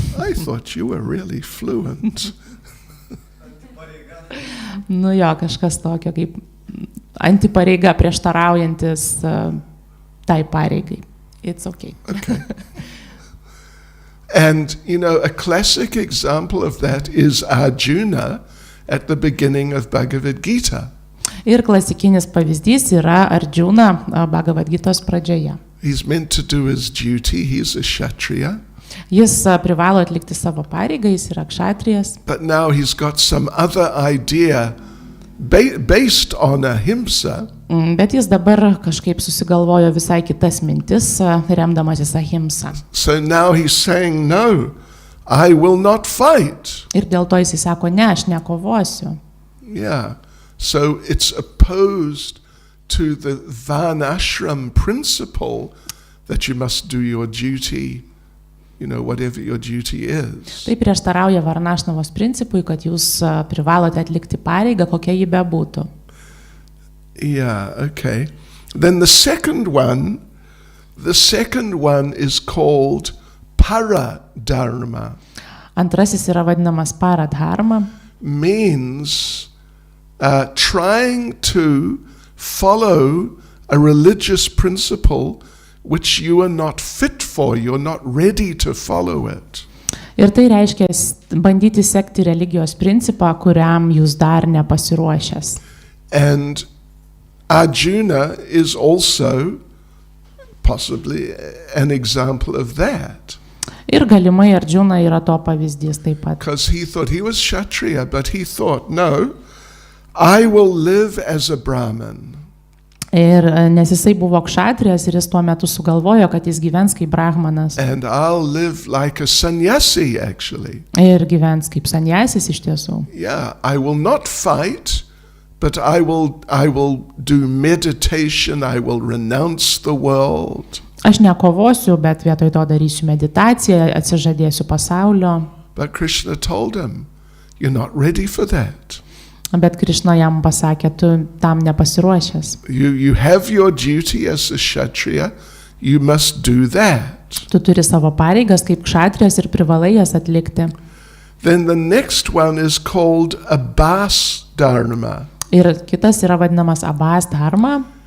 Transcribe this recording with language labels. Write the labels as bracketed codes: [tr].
[en] I thought you were really fluent. [lt] Nu jo, kažkas tokio kaip antipareiga prieštaraujantis tai pareigai. [en] It's okay. Okay. And, a classic example of that is Arjuna at the beginning of Bhagavad Gita. [lt] Ir klasikinis pavyzdys yra Arjuna Bhagavad Gitos pradžioje. [en] He's meant to do his duty. He's a Kshatriya. [lt] Jis privalo atlikti savo pareigą, jis yra kšatrijas. [en] But now he's got some other idea based on ahimsa. [lt] Bet jis dabar kažkaip susigalvojo visai kitas mintis, remdamasis ahimsa. [en] So now he's saying, no, I will not fight. [lt] Ir dėl to jis sako, ne, aš nekovosiu. [en] Yeah. So it's opposed to the varnashram principle that you must do your duty, whatever your duty is. [lt] Tai prieštarauja Varnašnavos principui, kad jūs privalote atlikti pareigą, kokia ji bebūtų. [en] Yeah, okay. Then the second one is called paradharma. [lt] Antrasis yra vadinamas paradharma. [en] Means trying to follow a religious principle which you are not fit for, you're not ready to follow it. [lt] Ir tai reiškia bandyti sekti religijos principą, kuriam jūs dar nepasiruošęs. [en] And Arjuna is also possibly an example of that. [lt] Ir galimai Arjuna yra to pavyzdys taip pat. [en] Because he thought he was Kshatriya, but he thought, no, I will live as a Brahmin. [lt] Ir nes jisai buvo kšatrijas ir jis tuo metu sugalvojo, kad jis gyvens kaip brahmanas. [en] And I'll live like a sannyasi, actually. [lt] Ir gyvens kaip sanjasis iš tiesų. [en] Yeah, I will not fight, but I will do meditation, I will renounce the world. [lt] Aš nekovosiu, bet vietoj to darysiu meditaciją, atsižadėsiu pasaulio. [en] But Krishna told him, you're not ready for that. [lt] Bet Krišna jam pasakė, tu tam nepasiruošęs. [en] You have your duty as a Kshatriya, you must do that. [lt] Tu turi savo pareigas kaip kšatrijas ir privalai jas atlikti. [en] Then the next one is called Abhas Dharma. [lt] Ir kitas yra vadinamas Abhas Dharma.